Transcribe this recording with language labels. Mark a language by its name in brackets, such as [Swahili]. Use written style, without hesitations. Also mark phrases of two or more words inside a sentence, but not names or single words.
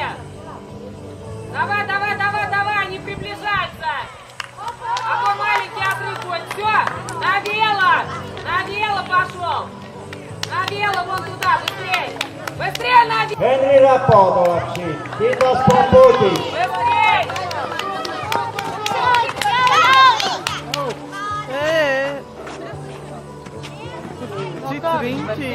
[Russian] Давай, давай, давай, давай, не приближаться! А то маленький отрыв будет. Все, на вело пошел! На вело вон туда, быстрее! Быстрее на вело! [Estonian] Henri Repo tuleb siit, Pidastum puudis. [Russian] Быстрее! Citrinki.